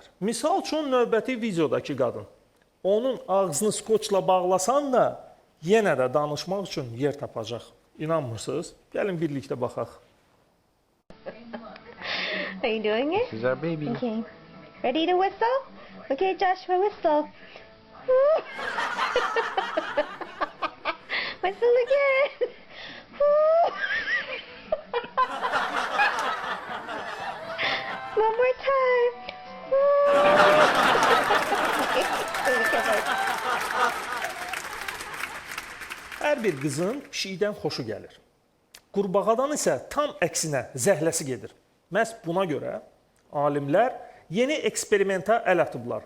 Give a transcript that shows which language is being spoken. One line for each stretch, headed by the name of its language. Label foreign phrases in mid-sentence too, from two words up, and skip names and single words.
Azerbaijani: Misal üçün, növbəti videodakı qadın. Onun ağzını skoçla bağlasan da, yenə də danışmaq üçün yer tapacaq. İnanmırsınız? Gəlin birlikdə baxaq.
English: Are you doing it? She's our baby. Okay. Ready to whistle? Okay, Joshua, whistle. Whistle again. One more time.
Azerbaijani: Hər bir qızın pişikdən xoşu gəlir. Qurbağadan isə tam əksinə zəhləsi gedir. Məhz buna görə alimlər yeni eksperimenta əl atıblar.